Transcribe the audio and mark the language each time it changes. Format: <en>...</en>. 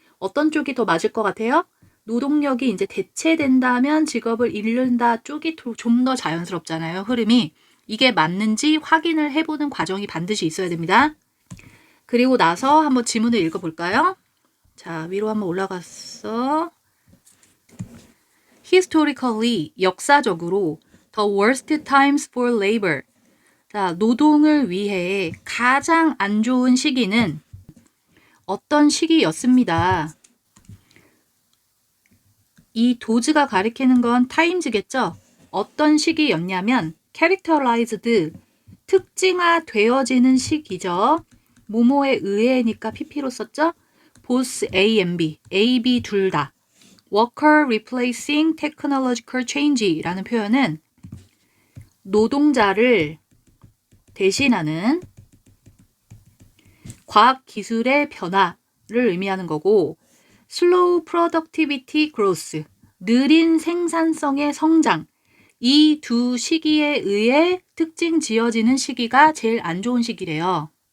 <ko>어떤 쪽이 더 맞을 것 같아요? 노동력이 이제 대체된다면 직업을 잃는다 쪽이 좀 더 자연스럽잖아요. 흐름이. 이게 맞는지 확인을 해보는 과정이 반드시 있어야 됩니다. 그리고 나서 한번 지문을 읽어볼까요? 자, 위로 한번 올라갔어.</ko> <en>Historically,</en> <ko>역사적으로</ko> <en>the worst times for labor.</en> <ko>자, 노동을 위해 가장 안 좋은 시기는 어떤 시기였습니다. 이 도즈가 가리키는 건 times겠죠? 어떤 시기였냐면 characterized, 특징화되어지는 시기죠. 뭐뭐에 의해니까 pp로 썼죠? both A and B, A, B 둘 다.</ko> <en>worker replacing technological change</en> <ko>라는 표현은 노동자를 대신하는 과학기술의 변화를 의미하는 거고</ko> <en>slow productivity growth,</en> <ko>느린 생산성의 성장 이 두 시기에 의해 특징 지어지는 시기가 제일 안 좋은 시기래요.</ko>